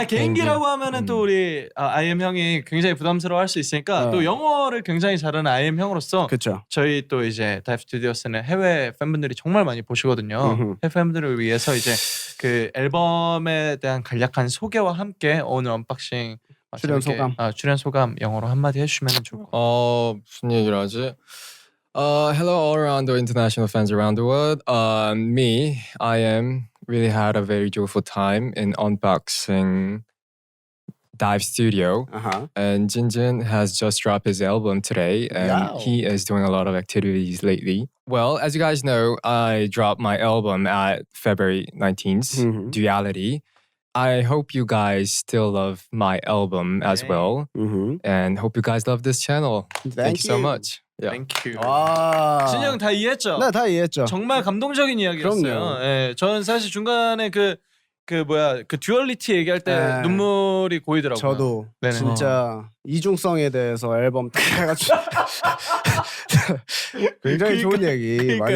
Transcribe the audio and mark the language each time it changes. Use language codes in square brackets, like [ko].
[ko] 개인기라고 하면은 또 우리 IM 형이 굉장히 부담스러워할 수 있으니까 또 영어를 굉장히 잘하는 IM 형으로서 그렇죠. 저희 또 이제 다이브 스튜디오스는 해외 팬분들이 정말 많이 보시거든요. 해외 팬분들을 위해서 이제 그 앨범에 대한 간략한 소개와 함께 오늘 언박싱 출연 소감. 출연 소감 영어로 한마디 해주시면 좋을 것 같아요. 무슨 얘기를 하지? [en] Hello all around the international fans around the world. I am really had a very joyful time in unboxing Dive Studio. And Jinjin has just dropped his album today, and he is doing a lot of activities lately. Well, as you guys know, I dropped my album at February 19th, Duality. I hope you guys still love my album as well, and hope you guys love this channel. Thank you so much. Yeah. Thank you. [ko] 와. 진이 형 다 이해했죠? 네, 다 이해했죠. 정말 감동적인 이야기였어요. 그럼요. 예, 저는 사실 중간에 그 듀얼리티 얘기할 때 네. 눈물이 고이더라고요. 저도 네네. 진짜 이중성에 대해서 앨범 딱 해가지고 굉장히 좋은 얘기 많이